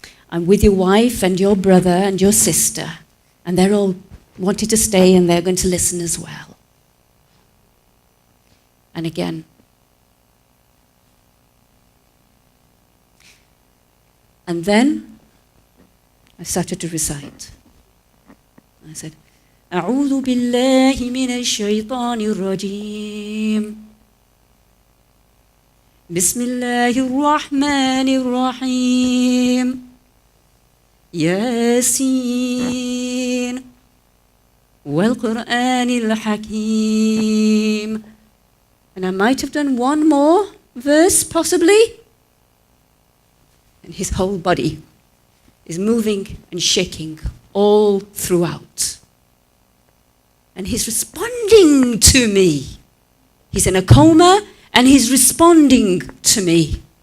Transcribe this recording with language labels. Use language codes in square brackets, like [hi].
[en] I'm with your wife and your brother and your sister. And they're all wanting to stay and they're going to listen as well. And again. And then I started to recite. I said, [ar] أعوذ بالله من الشيطان الرجيم بسم الله الرحمن الرحيم ياسين والقرآن الحكيم. [en] And I might have done one more verse, possibly. And his whole body is moving and shaking all throughout. And he's responding to me. He's in a coma and he's responding to me.